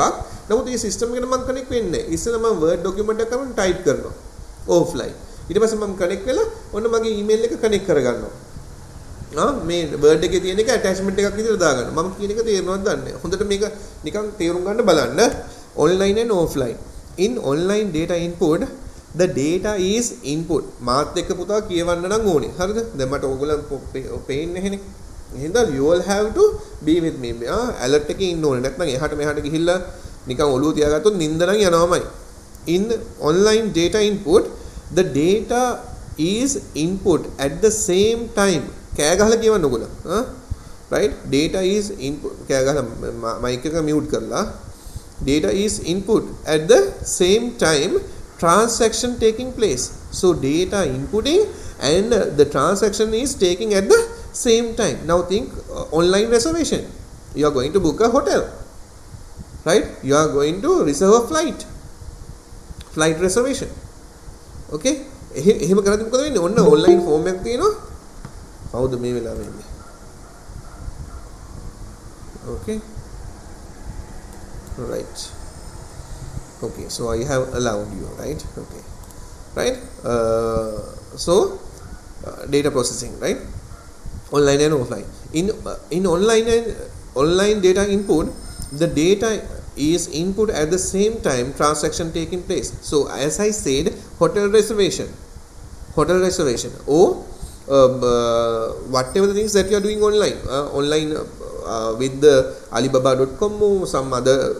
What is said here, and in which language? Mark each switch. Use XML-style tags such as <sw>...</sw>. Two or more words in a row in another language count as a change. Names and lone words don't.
<si>නමුත් මේ system එකට මම connect වෙන්නේ නැහැ. ඉස්සෙල්ලා මම</si> <en>word document</en> <si>එකක් කරන් type කරනවා. offline. ඊට පස්සේ මම connect වෙලා ඔන්න මගේ email එක connect කරගන්නවා. මේ word එකේ තියෙන එක attachment එකක් විදිහට දාගන්නවා. මම කියන එක තේරෙනවද දන්නේ නැහැ. හොඳට මේක නිකන් තේරුම් ගන්න බලන්න.</si> <en>online and offline. In online data input, the data is input.</en> <si>මාත් එක්ක පුතා කියවන්න නම් ඕනේ. හරිද? දැන් මට ඕගොල්ලන් පේන්නේ නැහෙනේ.</si> <en>එහෙනම් you all have to be with me. alert</en> <si>එකේ ඉන්න ඕනේ. නැත්නම් එහාට මෙහාට ගිහිල්ලා නිකන් ඔළුව තියාගත්තොත් නිින්ද නම් යනවාමයි.</si> <en>In online data input, the data is input at the same time.</en> <si>කෑ ගහලා කියවන්න ඕගොල්ලෝ.</si> <en>right? Data is input.</en> <si>කෑ ගහලා mic එක mute කරලා.</si> <en>Data is input at the same time. Transaction taking place. So data inputting and the transaction is taking at the same time. Now think online reservation. You are going to book a hotel, right? You are going to reserve a flight reservation.</en> <si>okay එහෙම කරද්දි මොකද වෙන්නේ ඔන්න</si> <en>online form</en> <si>එකක් තියෙනවා කවුද මේ වෙලාවෙ ඉන්නේ</si> <en>okay right okay so I have allowed you right okay right so data processing right online and offline in online data input the data is input at the same time transaction taking place so as I said hotel reservation or whatever the things that you are doing online with the alibaba.com or some other</en>